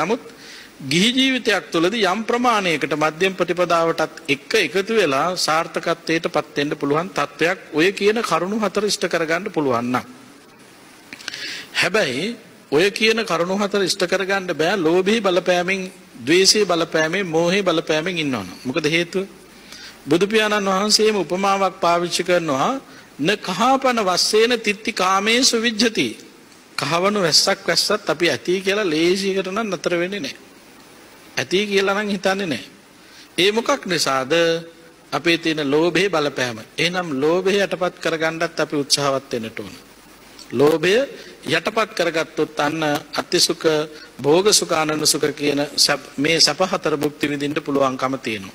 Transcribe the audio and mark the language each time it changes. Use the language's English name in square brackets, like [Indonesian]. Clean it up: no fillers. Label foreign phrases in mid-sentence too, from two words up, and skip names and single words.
[Sinhala] නමුත් ගිහි ජීවිතයක් තුළදී යම් ප්‍රමාණයකට මධ්‍යම ප්‍රතිපදාවටත් එක්ක එකතු වෙලා සාර්ථකත්වයටපත් වෙන්න පුළුවන් තත්වයක් ඔය කියන කරුණු හතර ඉෂ්ට කරගන්න පුළුවන් නම්. හැබැයි ඔය කියන කරුණු හතර ඉෂ්ට කරගන්න බෑ ලෝභී බලපෑමෙන්, ද්වේෂී බලපෑමෙන්, මෝහී බලපෑමෙන් ඉන්නවනම්. මොකද හේතුව? බුදු පියාණන් වහන්සේම උපමාවක් පාවිච්චි කරනවා [Pali] න කහපන වස්සේන තිත්ති කාමේසු විජ්ජති. [Sinhala] කහවණු වැස්සක් වැස්සත් අපි ඇති කියලා ලේසියකට නම් නතර වෙන්නේ නැහැ. ඇති කියලා නම් හිතන්නේ නැහැ. ඒ මොකක් නිසාද? අපේ තියෙන ලෝභයේ බලපෑම. එහෙනම් ලෝභය යටපත් කරගන්නත් අපි උත්සාහවත් වෙන්න ඕන. ලෝභය යටපත් කරගත්තොත් අන්න [Pali] අතිසුඛ භෝග සුඛ ආනන්ද සුඛ [Sinhala] කියන මේ සප හතර භුක්ති විඳින්න පුළුවන්කම තියෙනවා.